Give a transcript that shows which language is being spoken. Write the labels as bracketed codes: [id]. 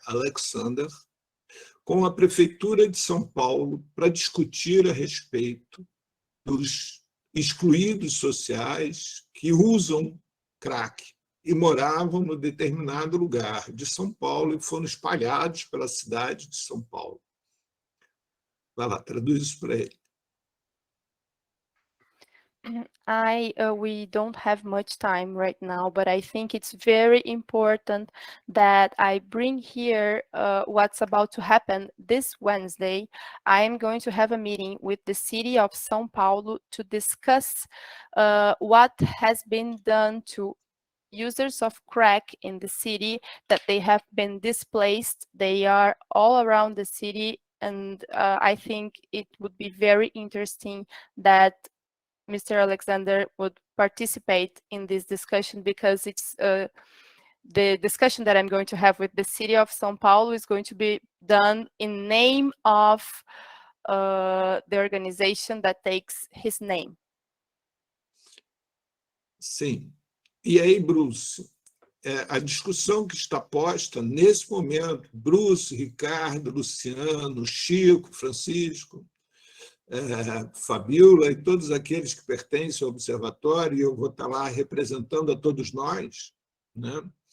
[pt] Alexander com a Prefeitura de São Paulo para discutir a respeito dos excluídos sociais que usam crack e moravam no determinado lugar de São Paulo e foram espalhados pela cidade de São Paulo. Vai lá, traduz isso para ele. [en] We don't have much time right now, but I think it's very important that I bring here what's about to happen this Wednesday. I am going to have a meeting with the city of São Paulo to discuss what has been done to users of crack in the city, that they have been displaced. They are all around the city, and I think it would be very interesting that Mr. Alexander would participate in this discussion, because it's the discussion that I'm going to have with the city of São Paulo is going to be done in name of the organization that takes his name. [pt] Sim. E aí, Bruce, a discussão que está posta nesse momento, Bruce, Ricardo, Luciano, Chico, Francisco, Fabíola e todos aqueles que pertencem ao observatório, e eu vou estar lá representando a todos nós, né?